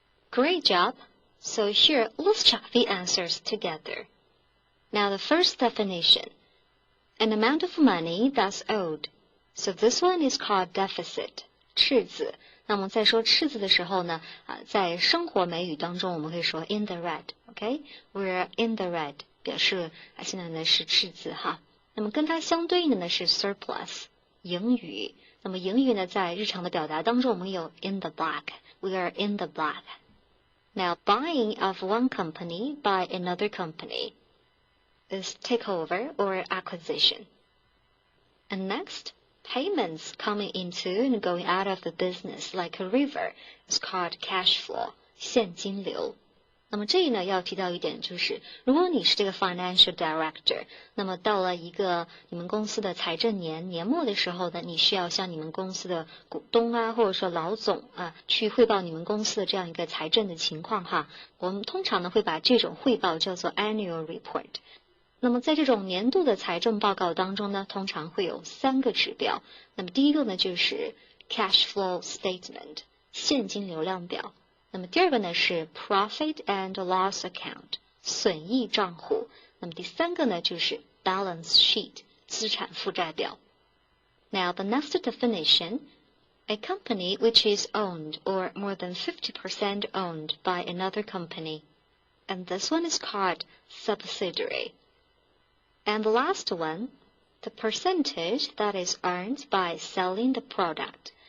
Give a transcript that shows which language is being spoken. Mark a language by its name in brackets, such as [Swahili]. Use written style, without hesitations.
[English] Great job. So here, let's check the answers together. Now the first definition, an amount of money that's owed. So this one is called deficit, 赤字。 [Chinese] 那么在说赤字的时候呢，在生活美语当中我们会说 [English] in the red，OK？We're in the red， [Chinese] 表示现在呢是赤字哈。那么跟它相对应的呢是 surplus， 盈余。那么盈余呢在日常的表达当中我们有 [English] in the black，We are in the black。Now buying of one company by another company is takeover or acquisition. And next, payments coming into and going out of the business like a river is called cash flow, 现金流。 [Chinese] 那么这里呢要提到一点就是，如果你是这个 financial director， 那么到了一个你们公司的财政年末的时候呢，你需要向你们公司的股东啊，或者说老总啊，去汇报你们公司的这样一个财政的情况哈。我们通常呢会把这种汇报叫做 annual report。那么在这种年度的财政报告当中呢，通常会有3个指标。那么第一个呢就是 cash flow statement， 现金流量表。那么第二个呢是 profit and loss account， 损益账户。那么第三个呢就是 balance sheet， 资产负债表。 [English] Now the next definition, a company which is owned or more than 50% owned by another company. And this one is called subsidiary. And the last one, the percentage that is earned by selling the product.